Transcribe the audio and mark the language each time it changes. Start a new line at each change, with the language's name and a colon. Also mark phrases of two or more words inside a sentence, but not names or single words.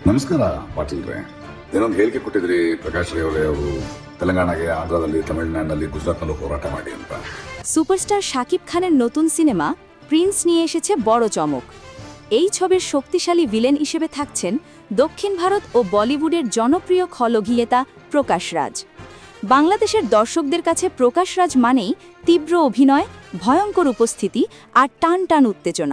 Kannada: ನಮಸ್ಕಾರ ಪಾಟೀಲ್ರೆ. ಏನೊಂದು ಹೇಳಿಕೆ ಕೊಟ್ಟಿದ್ರಿ ಪ್ರಕಾಶ್ ರೈ ಅವರು তেলেঙ্গানাকে, আন্ধ্রাದಲ್ಲಿ, তামিলনাড়ুನಲ್ಲಿ, গুজরাটನಲ್ಲೂ ಹೋರಾಟ ಮಾಡಿ ಅಂತ.
Bangla: সুপারস্টার শাকিব খানের নতুন সিনেমা প্রিন্স নিয়ে এসেছে বড় চমক। এই ছবির শক্তিশালী ভিলেন হিসেবে থাকছেন দক্ষিণ ভারত ও বলিউডের জনপ্রিয় খল অভিনেতা প্রকাশ রাজ। বাংলাদেশের দর্শকদের কাছে প্রকাশ রাজ মানেই তীব্র অভিনয়, ভয়ঙ্কর উপস্থিতি আর টান টান উত্তেজনা।